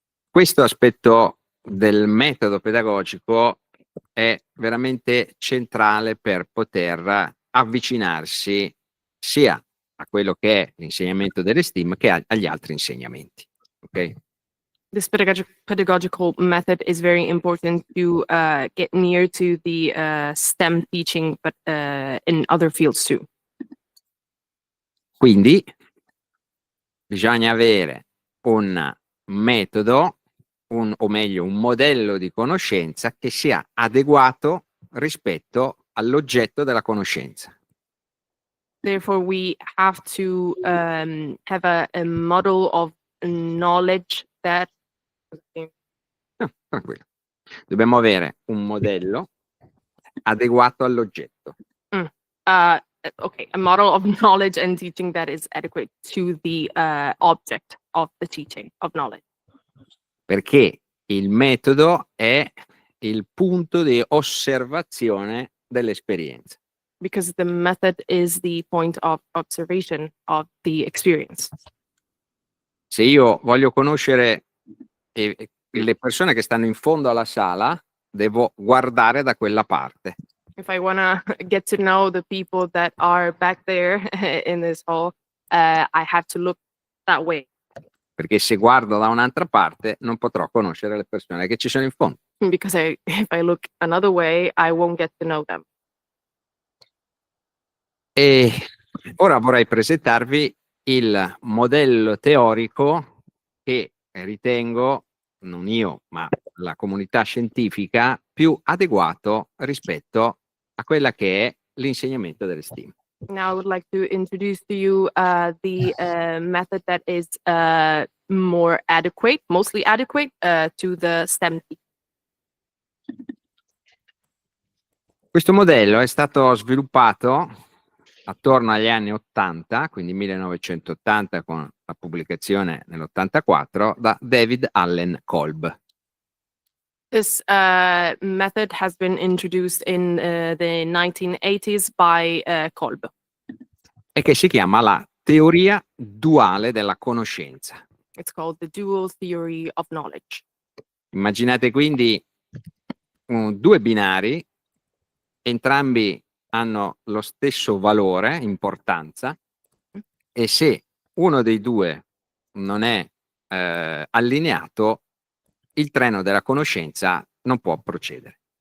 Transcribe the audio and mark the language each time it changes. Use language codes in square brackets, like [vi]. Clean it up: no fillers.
[it] Questo aspetto del metodo pedagogico è veramente centrale per poter avvicinarsi sia a quello che è l'insegnamento delle STEAM che agli altri insegnamenti. Ok? [en] This pedagogical method is very important to get near to the STEM teaching, but in other fields too. [it] Quindi bisogna avere un metodo, o meglio, un modello di conoscenza che sia adeguato rispetto all'oggetto della conoscenza. [en] Therefore, we have to have a model of knowledge that. [it] No, tranquillo. Dobbiamo avere un modello adeguato all'oggetto. [en] Okay, a model of knowledge and teaching that is adequate to the object of the teaching of knowledge. [it] Perché il metodo è il punto di osservazione dell'esperienza. [en] Because the method is the point of observation of the experience. [it] Se io voglio conoscere le persone che stanno in fondo alla sala, devo guardare da quella parte. [en] If I want to get to know the people that are back there in this hall, I have to look that way. [it] Perché se guardo da un'altra parte non potrò conoscere le persone che ci sono in fondo. [en] Because if I look another way, I won't get to know them. [it] E ora vorrei presentarvi il modello teorico che ritengo, non io, ma la comunità scientifica, più adeguato rispetto a quella che è l'insegnamento delle STEAM. [en] Now I would like to introduce to you the method that is more adequate, mostly adequate to the STEM. [it] Questo modello è stato sviluppato attorno agli anni 80, quindi 1980 con la pubblicazione nell'84, da David Allen Kolb. [en] This method has been introduced in the 1980s by Kolb. [it] E che si chiama la teoria duale della conoscenza. [en] It's called the dual theory of knowledge. [it] Immaginate quindi due binari, entrambi hanno lo stesso valore, importanza, e se uno dei due non è allineato, il treno della conoscenza non può procedere.